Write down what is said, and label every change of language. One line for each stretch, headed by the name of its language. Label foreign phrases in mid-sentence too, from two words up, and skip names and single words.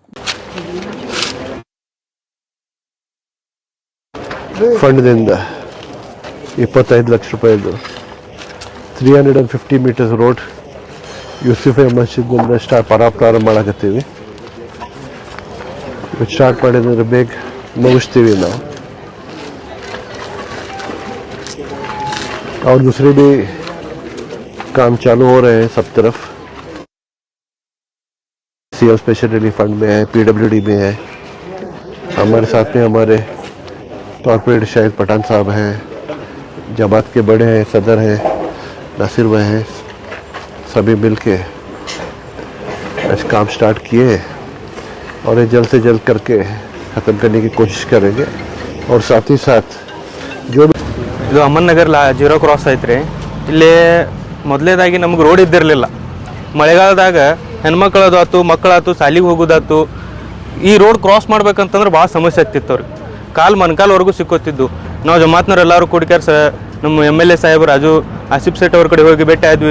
Kannada: ಫಂಡ್ದಿಂದ 25 ಲಕ್ಷ ರೂಪಾಯಿದು 350
English: meters road
Kannada: ಯೂಸುಫೆ ಮಸ್ಜಿದ್ನಿಂದ ಪ್ರಾರಂಭ ಮಾಡಕತ್ತೀವಿ. ಸ್ಟಾರ್ಟ್ ಮಾಡಿದ್ರೆ ಬೇಗ ಮುಗಿಸ್ತೀವಿ ನಾವು.
Hindi: और दूसरे भी काम चालू हो रहे हैं सब तरफ.
English: CM special relief fund
Hindi: में है, पीडब्ल्यूडी में है. हमारे साथ में हमारे कॉर्पोरेट शाहिद पठान साहब हैं, जमात के बड़े हैं, सदर हैं, नासिर भाई हैं. सभी मिल के आज काम स्टार्ट किए हैं और ये जल्द से जल्द करके ख़त्म करने की कोशिश करेंगे. और साथ ही साथ जो
Kannada: ಇದು ಅಮನ್ ನಗರ್ 0 ಕ್ರಾಸ್ ಐತ್ರಿ. ಇಲ್ಲಿ ಮೊದಲೇದಾಗಿ ನಮ್ಗೆ ರೋಡ್ ಇದ್ದಿರಲಿಲ್ಲ. ಮಳೆಗಾಲದಾಗ ಹೆಣ್ಮಕ್ಳದಾತು ಮಕ್ಕಳಾತು ಶಾಲಿಗೆ ಹೋಗೋದಾತು ಈ
English: road cross
Kannada: ಮಾಡ್ಬೇಕಂತಂದ್ರೆ ಭಾಳ ಸಮಸ್ಯೆ ಆಗ್ತಿತ್ತು ಅವ್ರಿಗೆ. ಮೊಣಕಾಲ್ವರೆಗೂ ಸಿಕ್ಕೋತಿದ್ದು. ನಾವು ಜಮಾತ್ನವ್ರು ಎಲ್ಲರೂ ಕೂಡಿಕ್ಯಾರ ನಮ್ಮ MLA ಸಾಹೇಬ್ ರಾಜು ಆಸಿಫ್ ಸೇಠ್ ಅವ್ರ ಕಡೆ ಹೋಗಿ ಭೇಟಿ ಆದ್ವಿ.